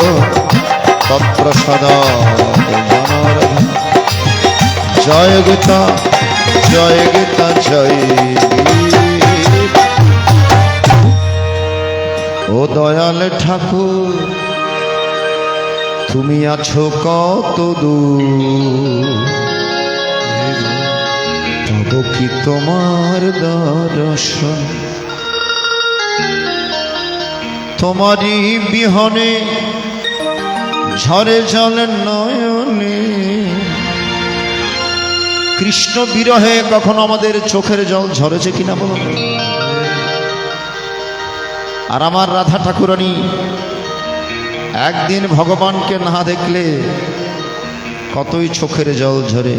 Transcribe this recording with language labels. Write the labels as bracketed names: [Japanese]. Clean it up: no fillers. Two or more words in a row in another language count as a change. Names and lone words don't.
[Sanskrit] तत्प्रसादात् जनार्दन जय गीता जय गीता जय [Bangla] ও দয়াল ঠাকুর তুমি আছো কত দূর তব কি তোমার দর্শন তোমারই বিহনে ঝরে জল নয়নে। কৃষ্ণ বিরহে কখনো আমাদের চোখের জল ঝরেছে কিনা বলুন? আর আমার রাধা ঠাকুরানী একদিন ভগবানকে না দেখলে কতই চোখের জল ঝরে।